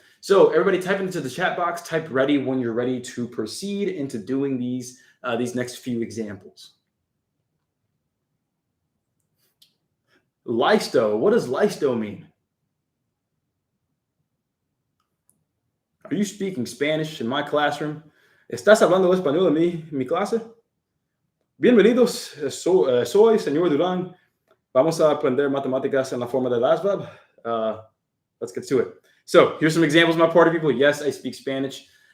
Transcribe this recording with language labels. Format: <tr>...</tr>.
<en>So everybody type into the chat box. Type ready when you're ready to proceed into doing these next few examples. Listo. What does listo mean? Are you speaking Spanish in my classroom?</en> <es>¿Estás hablando español en mi clase? Bienvenidos, soy señor Durán. Vamos a aprender matemáticas en la forma del ASVAB.</es> <en>Let's get to it. So here's some examples, my party people. Yes, I speak Spanish.</en>